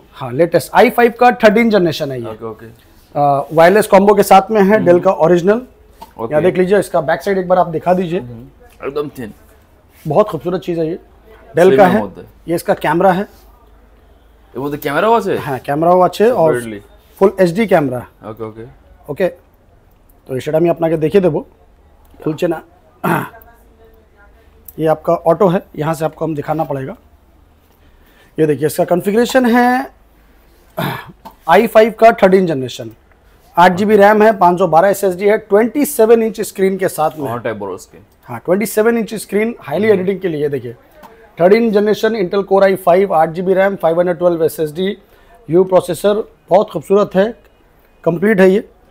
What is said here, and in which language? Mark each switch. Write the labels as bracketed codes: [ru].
[hi] हाँ latest i5 का 13 generation है ये। वायरलेस कॉम्बो के साथ में है डेल का ओरिजिनल। यहाँ देख लीजिए, इसका बैक साइड एक बार आप दिखा दीजिए, एकदम थिन, बहुत खूबसूरत चीज है ये, डेल का है। ये इसका कैमरा है, वो तो कैमरा वाच है, हाँ कैमरा वाच है और फुल HD कैमरा। ओके तो ये [bn] সেটা আমি আপনাকে দেখিয়ে দেবো, খুলছে না। [hi] ये आपका ऑटो है, यहाँ से आपको हम दिखाना पड़ेगा। ये देखिए इसका कॉन्फ़िगरेशन है i5 का 13 जनरेशन 8GB रैम है, 512 SSD है, 27 इंच स्क्रीन के साथ में। हाँ 27 इंच स्क्रीन हाईली एडिटिंग के लिए। देखिए 13 generation Intel core i5 8GB RAM 512 SSD U processor, बहुत खूबसूरत है, कंप्लीट है ये।